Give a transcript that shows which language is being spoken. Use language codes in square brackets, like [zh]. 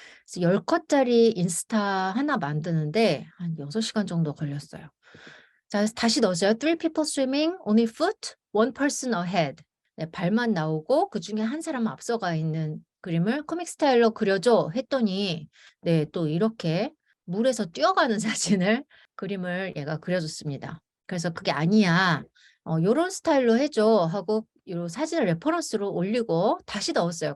[ko] 그래서 10컷짜리 인스타 하나 만드는데 한 6시간 정도 걸렸어요. 자, 다시 넣었어요. [en] Three people swimming, only foot, one person ahead. [ko] 네, 발만 나오고 그 중에 한 사람은 앞서가 있는 그림을 코믹 스타일로 그려줘 했더니 네, 또 이렇게 물에서 뛰어가는 사진을 그림을 얘가 그려줬습니다. 그래서 그게 아니야. 요런 스타일로 해줘 하고 요 사진을 레퍼런스로 올리고 다시 넣었어요.